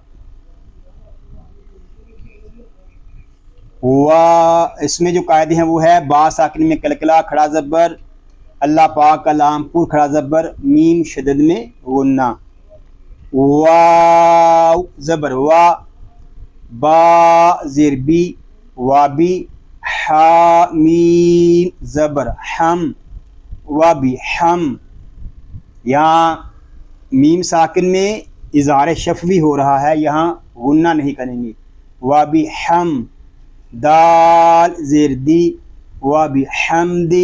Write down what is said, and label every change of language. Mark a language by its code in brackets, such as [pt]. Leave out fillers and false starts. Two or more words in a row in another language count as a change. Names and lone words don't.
[ur] اس میں جو قاعدے ہیں وہ ہے با ساکن میں کلکلہ، کھڑا زبر، اللہ پاک کا لام پر کھڑا زبر، میم شدد میں غنہ۔ واو زبر وا، با زیر بی، وابی۔ حا میم زبر حم، وابی حم۔ یہاں میم ساکن میں اظہار شفوی ہو رہا ہے، یہاں غنہ نہیں کریں گے، وابی حم۔ دال زیر دی، وابی حمدی۔